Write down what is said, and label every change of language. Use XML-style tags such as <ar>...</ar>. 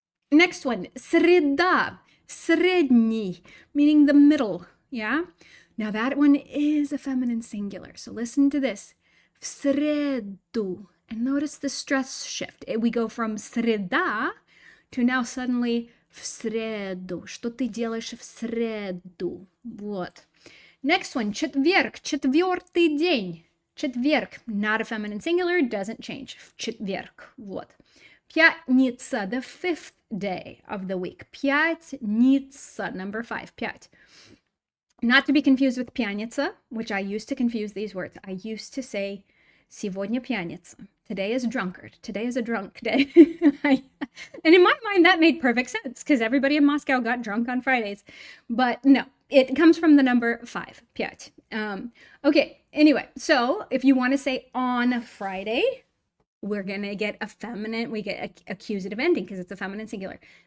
<en>Next one, среда, средний, meaning the middle, yeah? Now that one is a feminine singular, so listen to this.</en> <ru>В среду.</ru> <en>And notice the stress shift. We go from среда to now suddenly</en> <ru>в среду. Что ты делаешь в среду? Вот.</ru> <en>Next one,</en> <ru>четверг, четвертый день.</ru> <en>Четверг, not a feminine singular, doesn't change.</en> <ru>В четверг. Вот.</ru> <en>Пятница, the fifth day of the week. Пятница, number 5, пять. Not to be confused with пьяница, which I used to confuse these words. I used to say,</en> <ru>сегодня пьяница.</ru> <en>Today is drunkard. Today is a drunk day. And in my mind, that made perfect sense, because everybody in Moscow got drunk on Fridays. But no, it comes from the number 5, пять. Okay, anyway, so if you want to say on Friday, we're going to get a feminine, we get accusative ending, because it's a feminine singular.</en>